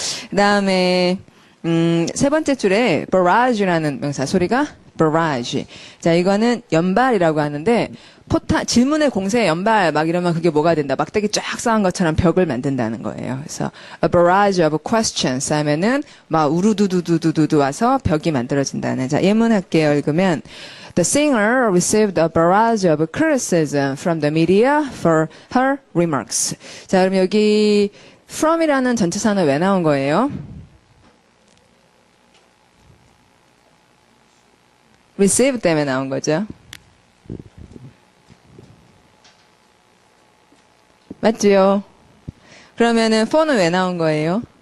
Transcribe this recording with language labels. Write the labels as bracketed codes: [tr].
[ko] 그 다음에, 세 번째 줄에 barrage라는 명사 소리가 barrage. 자, 이거는 연발이라고 하는데 질문의 공세에 연발 막 이러면 그게 뭐가 된다. 막대기 쫙 쌓은 것처럼 벽을 만든다는 거예요. 그래서 [en] a barrage of questions [ko] 하면은 막 우르두두두두두 와서 벽이 만들어진다는. 자, 예문 할게요. 읽으면 [en] The singer received a barrage of criticism from the media for her remarks. [ko] 자, 그럼 여기 from이라는 전치사는 왜 나온 거예요? receive 때문에 나온 거죠. 맞지요? 그러면은 for는 왜 나온 거예요?